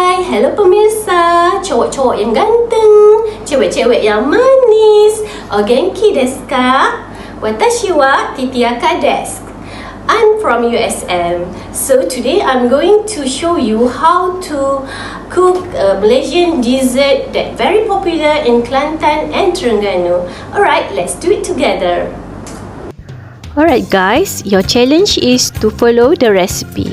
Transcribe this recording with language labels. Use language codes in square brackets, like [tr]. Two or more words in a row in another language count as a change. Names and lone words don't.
[id] Hello pemirsa, cowok-cowok yang ganteng, cewek-cewek yang manis. [ja] お元気 ですか？ 私 は titiaka です. [en] I'm from USM. So today I'm going to show you how to cook a Malaysian dessert that very popular in Kelantan and Terengganu. Alright, let's do it together. Alright guys, your challenge is to follow the recipe.